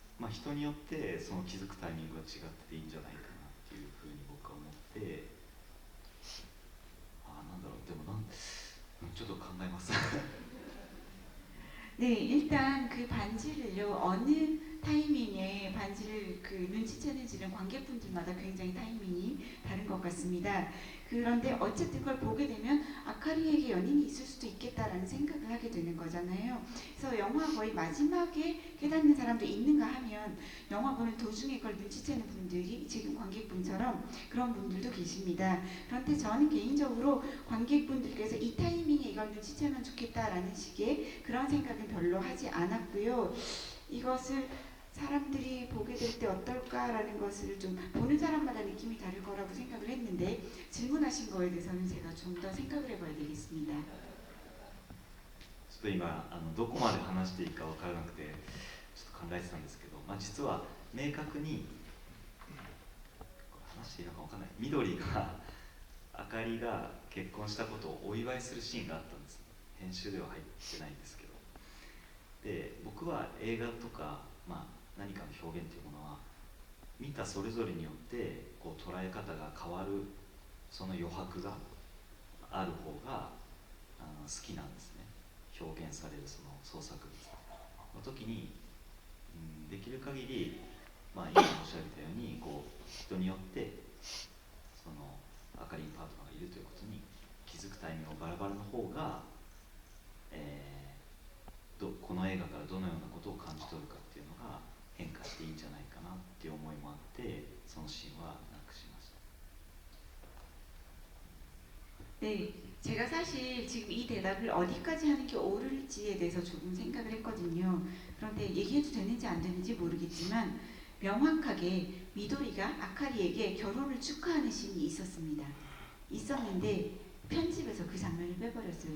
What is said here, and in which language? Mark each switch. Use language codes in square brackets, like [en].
[ja] 人によってその気づくタイミングが違っていいんじゃないかなっていうふうに僕は思って、なんだろう、でもちょっと考えます。 [ko] 네, 일단 그 반지를요, 어느 타이밍에 반지를 그 눈치채는지는 관객분들마다 굉장히 타이밍이 다른 것 같습니다. 그런데 어쨌든 그걸 보게 되면 아카리에게 연인이 있을 수도 있겠다라는 생각을 하게 되는 거잖아요. 그래서 영화 거의 마지막에 깨닫는 사람도 있는가 하면 영화 보는 도중에 그걸 눈치채는 분들이 지금 관객분처럼 그런 분들도 계십니다. 그런데 저는 개인적으로 관객분들께서 이 타이밍에 이걸 눈치채면 좋겠다라는 식의 그런 생각은 별로 하지 않았고요. 이것을 사람들이 보게 될 때 어떨까라는 것을 좀 보는 사람마다 느낌이 다를 거라고 생각을 했는데 질문하신 거에 대해서는 제가 좀 더 생각을 해봐야 되겠습니다. [ja] ちょっと今どこまで話していいか分からなくてちょっと考えてたんですけど、実は明確に話していいのか分からない、緑があかりが結婚したことをお祝いするシーンがあったんです。編集では入ってないんですけど、で僕は映画とか、何かの表現というものは見たそれぞれによってこう捉え方が変わるその余白がある方が好きなんですね。表現されるその創作物の時に、できる限り、今申し上げたようにこう人によってそのあかりんパートナーがいるということに気づくタイミングがバラバラの方が、この映画からどのようなことを感じ取るかっていうのが変化していいんじゃないかなっていう思いもあってそのシーンはなくしました。 [ko] 네, 제가 사실 지금 이 대답을 어디까지 하는 게 옳을지에 대해서 조금 생각을 했거든요. 그런데 얘기해도 되는지 안 되는지 모르겠지만 명확하게 미도리가 아카리에게 결혼을 축하하는 씬이 있었는데 편집에서 그 장면을 빼버렸어요.